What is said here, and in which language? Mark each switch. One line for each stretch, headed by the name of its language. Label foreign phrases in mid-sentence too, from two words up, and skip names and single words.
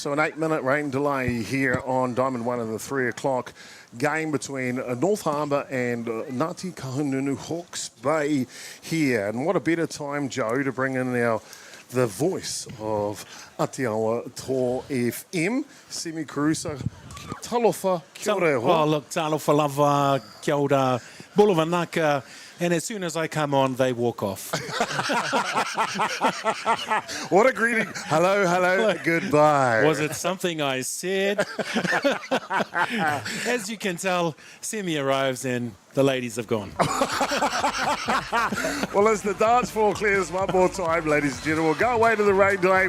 English: So an 8-minute rain delay here on Diamond 1 in the 3 o'clock game between North Harbour and Ngāti Kahungunu Hawke's Bay here. And what a better time, Joe, to bring in the voice of Atiawa Tō FM, Semi Carusa. Talofa,
Māori: kia ora e hoa.
English: Oh, look,
Samoan: talofa lava,
Māori: kia ora,
Fijian: bulawa naka,
English: and as soon as I come on, they walk off. What a greeting. Hello, hello, goodbye. Was it something I said? As you can tell, Semi arrives and the ladies have gone. Well, as the dance floor clears one more time, ladies and gentlemen, we'll go away to the rain delay.